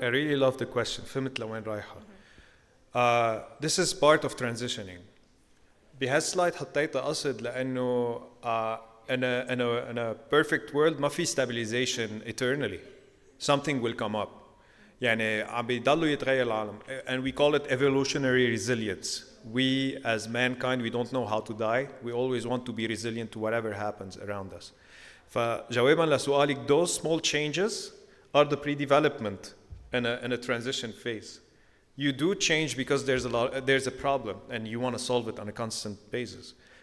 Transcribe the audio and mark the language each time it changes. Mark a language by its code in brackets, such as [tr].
[en] I really love the question. [ar] فهمت لوين رايحة. [en] This is part of transitioning. [ar] بهالسلايد حطيتها قصد لأنه [en] in a perfect world [ar] ما في [en] stabilization eternally. Something will come up. [ar] يعني عم بيضلوا يتغير العالم. [en] And we call it evolutionary resilience. We as mankind, we don't know how to die. We always want to be resilient to whatever happens around us. [ar] فجواباً لسؤالك, [en] those small changes are the pre-development in a transition phase. You do change because there's a problem and you want to solve it on a constant basis.